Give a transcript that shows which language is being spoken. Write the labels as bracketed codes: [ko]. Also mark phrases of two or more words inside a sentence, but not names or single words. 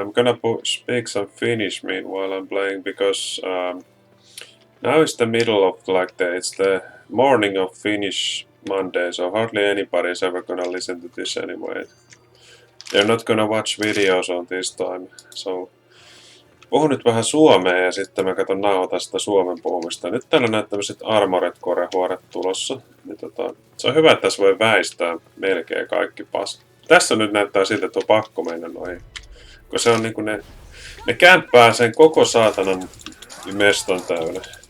[en] I'm gonna speak some Finnish meanwhile I'm playing because now it's the middle of it's the morning of Finnish Monday, so hardly anybody is ever gonna listen to this anyway. They're not gonna watch videos on this time, so [fi] puhun nyt vähän suomea ja sitten mä katon nauhoitan sitä suomen puhumista. Nyt täällä on näitä tämmöiset Armored Core-huoret tulossa. Niin se on hyvä, että tässä voi väistää melkein kaikki Tässä nyt näyttää siltä, että on pakko mennä noihin. Kun se on niinku ne kämppää sen koko saatanan meston täynnä.